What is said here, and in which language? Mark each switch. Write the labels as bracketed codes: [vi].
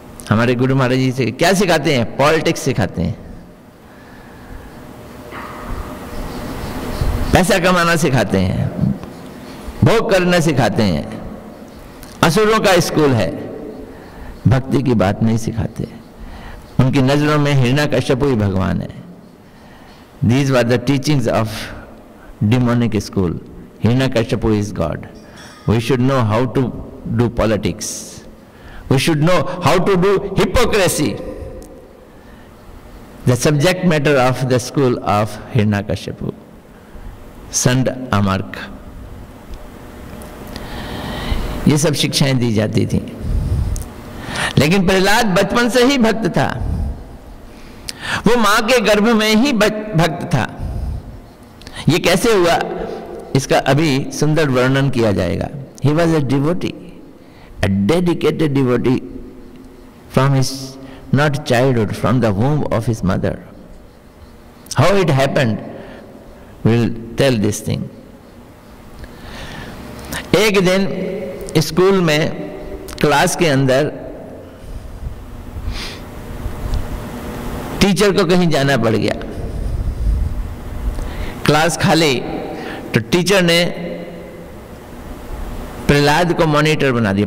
[hi] हमारे गुरु महाराज जी से क्या सिखाते हैं? पॉलिटिक्स सिखाते हैं, पैसा कमाना सिखाते हैं, भोग करना सिखाते हैं। असुरों का स्कूल है, भक्ति की बात नहीं सिखाते। उनकी नजरों में हिरण्यकश्यप ही भगवान है। [en] These were the teachings of demonic school. Hiranyakashipu is God. We should know how to do politics. We should know how to do hypocrisy. The subject matter of the school of Hiranyakashipu. Sand Amark. [hi] ये सब शिक्षाएं दी जाती थी। लेकिन प्रहलाद बचपन से ही भक्त था, वो मां के गर्भ में ही भक्त था। ये कैसे हुआ, इसका अभी सुंदर वर्णन किया जाएगा। [en] He was a devotee, a dedicated devotee from his not childhood, from the womb of his mother. How it happened, we'll tell this thing. [hi] एक दिन स्कूल में क्लास के अंदर टीचर को कहीं जाना पड़ गया, क्लास खाली, तो टीचर ने प्रहलाद को मॉनिटर बना दिया।